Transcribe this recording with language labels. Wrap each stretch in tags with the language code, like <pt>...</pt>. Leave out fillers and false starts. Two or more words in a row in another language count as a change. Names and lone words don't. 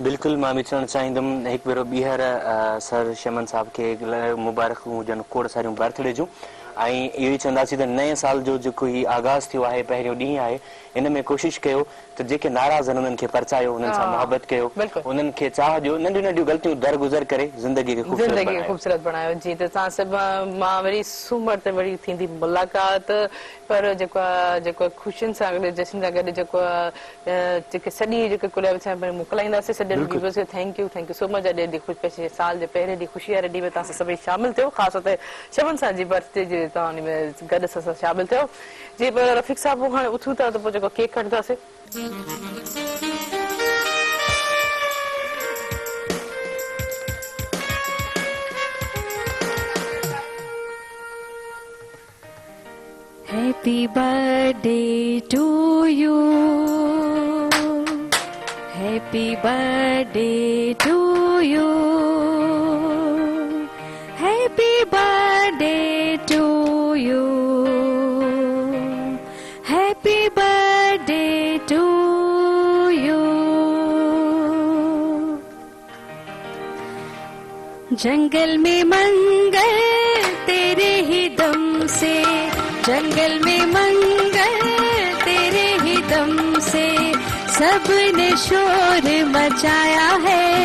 <sd>बिल्कुलु मां बि चवणु चाहींदुमि हिकु भेरो ॿीहर सर शमन साहब खे मुबारकूं हुजनि खोड़ सारियूं बर्थडे जूं ऐं इहो ई चवंदासीं त नए साल जो जेको ही आगाज़ थियो आहे पहिरियों ॾींहुं आहे इन में कोशिशि कयो त जेके नाराज़ आहिनि उन्हनि खे परचायो उन्हनि सां मोहबत कयो उन्हनि खे चाह ॾियो नंढियूं नंढियूं ग़लतियूं दरगुज़र करे ज़िंदगी खे ख़ूबसूरत बणायो जी त तव्हां सभु मां वरी सूमर ते वरी थींदी मुलाक़ात पर जेको ख़ुशियुनि सां गॾु जश्न सां गॾु जेको जेके सॼी जेके कुल मोकिलाईंदासीं सॼे व्यूअर्स खे</sd> <en>thank you so much</en> <sd>अॼु ॾींहुं साल जे पहिरें ॾींहुं ख़ुशी वारे ॾींहुं में तव्हां सभई शामिल थियो ख़ासि तौर ते शमन साहब जी बर्थडे जे तव्हां उन में गॾु सां शामिल थियो जी पर रफ़ीक साहब हाणे उथूं था त पोइ जेको केक कटंदासीं</sd> <en>Happy birthday to you. Happy birthday to you. Happy birthday to you. Happy birthday to you.</en> <hi>जंगल में मंगल तेरे ही दम से जंगल में मंगल तेरे ही दम से सबने शोर मचाया है</hi>